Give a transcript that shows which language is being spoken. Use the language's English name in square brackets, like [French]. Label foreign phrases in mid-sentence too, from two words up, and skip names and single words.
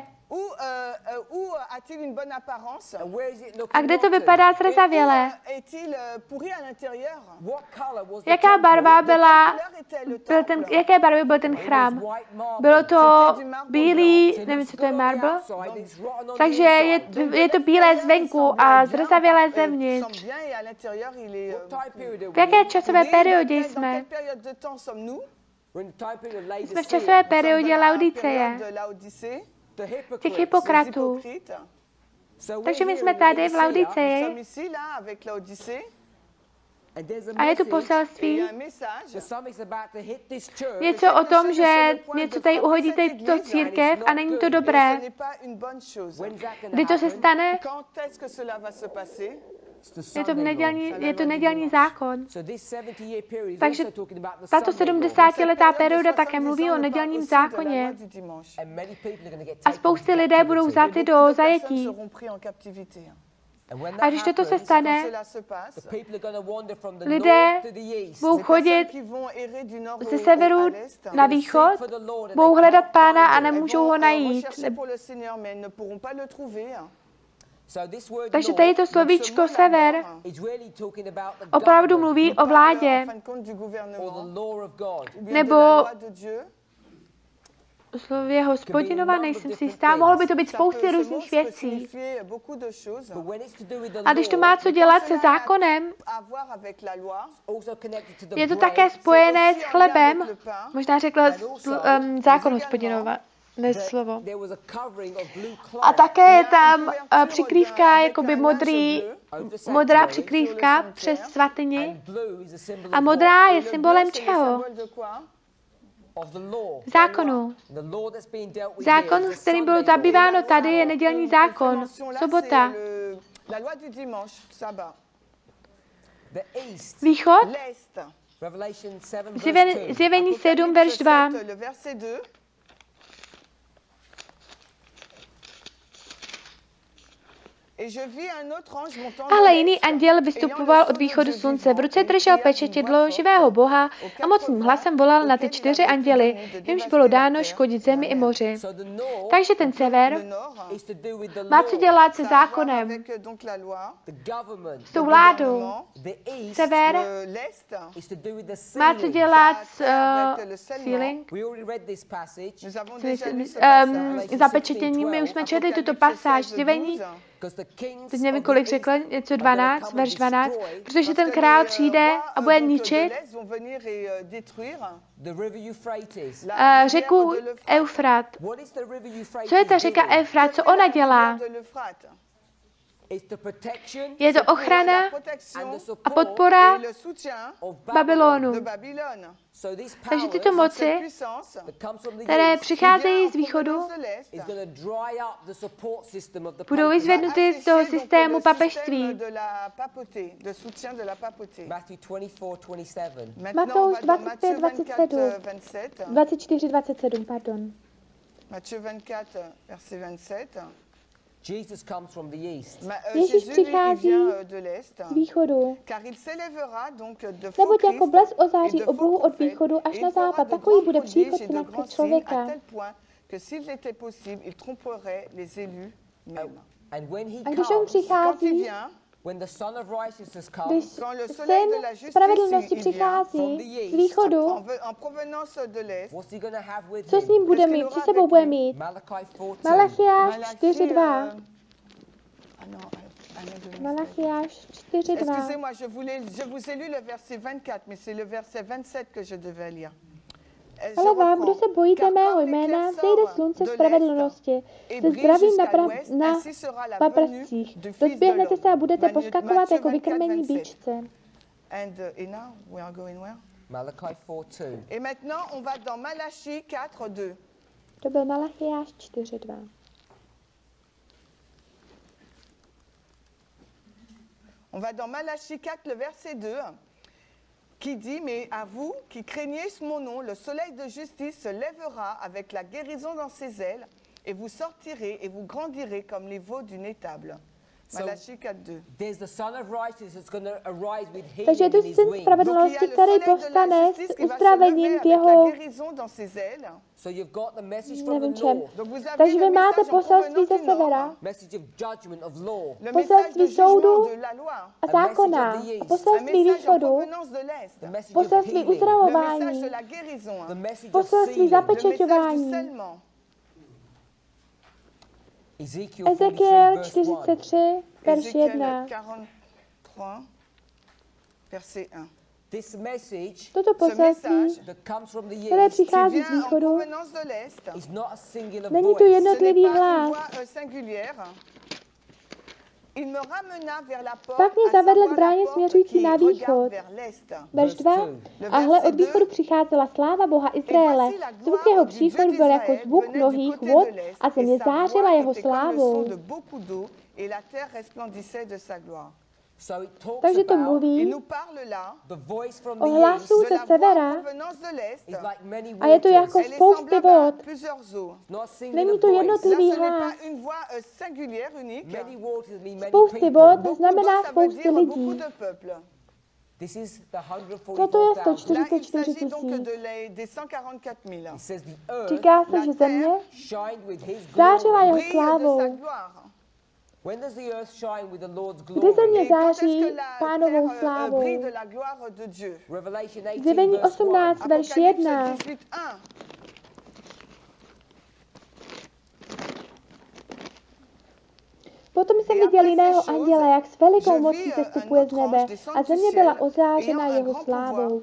[French] Où a-t-il une bonne apparence? [English] And where is it looking [Czech] A kde to [English] rotten? [Czech] vypadá [French] Et où, [Czech] zřezavěle? [French] est-il pourri à l'intérieur? [English] What color was the [Czech] Jaká [English] temple? [Czech] barva byla, [French] Couleur était le [Czech] byl ten, [French] temple. [Czech] jaké barvy byl ten [English] It was [Czech] chrám? [English] white marble. [Czech] Bylo to [French] C'était du marbre [Czech] bílý, [English] So it [Czech] nevím, [English] looks [Czech] co to je [English] good on the marble, outside, it's rotten on the [Czech] takže [English] inside. [Czech] je to bílé zvenku a zrzavělé zevnitř. [French] Bien et à l'intérieur, il est [English] What time period are [Czech] V [English] we [Czech] jaké [English] in? [Czech] časové periodě [French] Dans [Czech] jsme? [French] quelle période de temps sommes-nous? [English] We're in the time period of [Czech] Jsme v [English] Laodicea. [Czech] časové periodě [French] Dans la [Czech] Laodiceje, [French] période de Laodicée, [English] The [Czech] těch [English] hypocrites. [French] les [Czech] hypokratů. [French] hypocrites. [English] So [Czech] Takže my [English] we're [Czech] jsme [English] here in [Czech] tady v [English] Laodicea, [French] Nous sommes [Czech] Laodiceji [French] ici, là, avec Laodicée. [English] and there's a [Czech] a je tu [English] message [French] Et il [Czech] poselství. [French] y a un message. [English] that something's about to hit this church. [Czech] Něco o tom, že něco tady uhodí tuto církev a není to [French] Et [Czech] dobré. [French] ce n'est pas une bonne chose. [English] When's that gonna [Czech] Kdy to se [English] happen? [Czech] stane? [French] Quand est-ce que cela va se passer? [English] It's the [Czech] Je to, [English] Sunday law. [Czech] nedělní zákon. [English] So this 70-year period is [Czech] Takže [English] also talking about the [Czech] tato [English] Sunday law. [Czech] 70letá perioda také mluví o nedělním zákoně. [English] And many people are going to get [Czech] A [English] taken [Czech] spousty [English] into [Czech] lidé budou [English] captivity. [Czech] vzaty do zajetí. [English] And when [Czech] A [English] that [Czech] když toto se [English] happens, [Czech] stane, [English] the people are going to wander from the [Czech] lidé [English] north to the east. [Czech] budou chodit ze severu na východ, [English] For the Lord, and [Czech] budou [English] they [Czech] hledat [English] can't [Czech] Pána a [English] find him. [Czech] nemůžou ho najít. [English] So this word [Czech] Takže [English] Lord [Czech] tady to slovíčko sever [English] is really talking about the [Czech] opravdu [English] government [Czech] mluví o vládě, [English] or the law of God. [Czech] nebo slově hospodinova, nejsem si jistá, mohlo by to být spousty různých věcí. [English] But when it's to do with the [Czech] A když to [English] law, [Czech] má co dělat se zákonem, [English] also connected to the [Czech] je to [English] bread, [Czech] také spojené s chlebem, možná řekla zákon hospodinova, ne slovo. [English] there was a covering of blue cloth [Czech] A také je tam přikrývka, jakoby modrá přikrývka přes svatyni. [English] and blue is a symbol [Czech] A [English] of [Czech] modrá je symbolem čeho? [English] of the law. [Czech] Zákonu. [English] The law that's being dealt with [Czech] Zákon, [English] here is [Czech] s [English] the [Czech] kterým bylo [English] Sunday law. [Czech] zabýváno tady, je nedělní zákon. Sobota. [French] La loi du dimanche, sabbat. [English] The east, [Czech] Východ. [French] L'est. [English] Revelation 7 verse 2. [Czech] Zjevení 7, verš 2. [French] Le verset 2. [Czech] Ale jiný anděl vystupoval od východu slunce. V ruce držel pečetidlo živého Boha a mocným hlasem volal na ty 4 anděly, jimž bylo dáno škodit zemi i moři. [English] So the north [Czech] Takže ten sever [English] is to do with the [Czech] má co [English] law, [Czech] dělat se zákonem, [English] the government. [Czech] s tou vládou. [English] The east [Czech] Sever [English] is to do with the [Czech] má co [English] sealing. [Czech] dělat s sealing, [English] We already read this passage [Czech] zapečetěním. My už jsme četli tuto pasáž zjevení. [English] because the kings [Czech] Teď nevím, [English] of [Czech] kolik [English] the [Czech] řekl, [English] east [Czech] něco [English] are gonna [Czech] 12, [English] come and [Czech] verš 12, [English] destroy [Czech] protože ten král přijde a bude ničit [English] the river Euphrates. [Czech] řeku Eufrat. [English] What is the river Euphrates [Czech] Co je ta řeka [English] doing? [Czech] Eufrat? Co ona dělá? [English] It's the protection [Czech] Je to ochrana [English] and the [Czech] a [English] support [Czech] podpora [English] of [Czech] Babylonu. [English] So these [Czech] Takže [English] powers [Czech] tyto moci, [English] that comes from the [Czech] které [English] east [Czech] přicházejí z východu, [English] is going to dry up the support system of the [Czech] budou [English] papal. [Czech] vyzvednuty z toho systému papežství. [English] Matthew 24:27. [Czech] Matouš 25, 24, 27, pardon. [French] Matthieu 24, verset 27. [English] Jesus comes from the east. [Czech] Ježíš přichází z východu. Neboť jako blesk ozáří oblohu od východu až na západ, takový bude příchod Syna člověka. [English] And when he [Czech] A když on [English] comes, [Czech] přichází, [English] when the Son of Righteousness [Czech] když [English] comes, [Czech] Syn spravedlnosti přichází z východu, [English] what's he going to have with [Czech] co s [English] him? [Czech] ním bude mít? Co sebou bude mít? [English] Malachi 4:2. [Czech] Malachiáš 4.2. Malachiáš 4.2. [French] Excusez-moi, je vous ai lu le verset 24, mais c'est le verset 27 que je devais lire. [Czech] Ale vám, kdo se bojíte mého jména, vzejde slunce spravedlnosti se zdravím na paprstích. Rozběhnete se a budete poskakovat jako vykrmení býčce. [English] Malachi 4:2. [French] Et maintenant, on va dans Malachie 4:2. [Czech] To byl Malachiáš 4.2. [French] On va dans Malachie 4, le verset 2, qui dit, mais à vous qui craignez mon nom, le soleil de justice se lèvera avec la guérison dans ses ailes, et vous sortirez et vous grandirez comme les veaux d'une étable. Malachie 4:2. [English] There's the Son of Righteousness that's going to arise with [Czech] Takže je [English] healing [Czech] tu [English] in his [Czech] syn [English] wings. [Czech] spravedlnosti, který povstane s uzdravením v jeho, [English] So you've got the message from [Czech] nevím [English] the [Czech] čem. [English] north, [Czech] Takže vy máte poselství ze severa, [English] message of judgment of law, [Czech] poselství soudu a zákona, a poselství východu, [English] the message of [Czech] poselství [English] healing, [Czech] uzdravování, [English] the message of [Czech] poselství [English] sealing. [Czech] zapečeťování. [English] Ezekiel 43 [Czech] Ezekiel [English] verse 1. [Czech] 43, verš 1. [French] Verset 1. [English] This message [Czech] Toto poselství, [English] that comes from the [Czech] které [English] east [Czech] přichází z východu, [English] is not a singular [Czech] není to [English] voice. [Czech] jednotlivý hlas. Pak mě zavedl k bráně směřující na východ. Verš 2. A hle, od východu přicházela sláva Boha Izraele. Zvuk jeho příchodu byl jako zvuk mnohých vod a země zářila jeho slávou. [English] So it talks [Czech] Takže to [English] about [Czech] mluví [English] the voice from [Czech] o [English] the [Czech] hlasu [English] east [Czech] ze severa [English] is like many [Czech] a je to jako [English] waters. [Czech] spousty vod. [English] Not a singular [Czech] Není to [English] voice. [Czech] jednotlivý hlas. [English] Many waters mean many [Czech] Spousty [English] people. [Czech] vod znamená spousty lidí. [English] This is the [Czech] Toto je [English] 144,000. [Czech] 144 [French] Il donc [Czech] 000. [French] des 144 000. [English] It says the earth [Czech] Říká se, že země [English] shined with his [Czech] zářila [English] glory. [Czech] jeho [French] Brille de [Czech] slávou. [French] sa gloire. [English] When does the earth shine with the Lord's [Czech] Kdy [English] glory? [Czech] země [French] Et quand est-ce [Czech] září [French] que la [Czech] pánovou [French] terre [Czech] slávou? [French] brille de la gloire de Dieu? [English] Revelation 18 [Czech] Zjevení [English] verse [Czech] 18, [English] 1. [Czech] verš 1. [French] Apocalypse 18:1. [Czech] Potom jsem viděl jiného anděla, jak s velikou mocí sestupuje z nebe a země byla ozářena jeho slávou.